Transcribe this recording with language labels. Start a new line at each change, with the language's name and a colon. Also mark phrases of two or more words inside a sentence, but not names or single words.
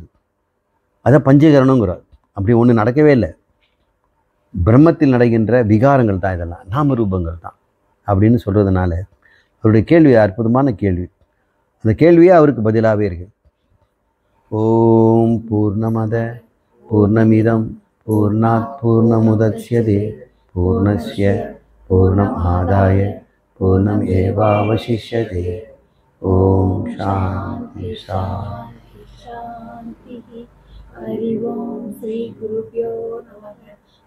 Tamil: அதை பஞ்சீகரணங்கிறார். அப்படி ஒன்று நடக்கவே இல்லை. பிரம்மத்தில் நடக்கின்ற விகாரங்கள் தான் இதெல்லாம், நாம ரூபங்கள் தான் அப்படின்னு சொல்கிறதுனால அவருடைய கேள்வி அற்புதமான கேள்வி. அந்த கேள்வியே அவருக்கு பதிலாகவே இருக்குது.
Sanskrit: ओम् पूर्णमद पूर्णमिदम् पूर्णात् पूर्णमुदच्यते पूर्णस्य पूर्णम् आदाय पूर्णम् एवावशिष्यते. ओम् शान्ति शान्ति शान्तिः। हरि ओम श्री गुरुभ्यो नमः।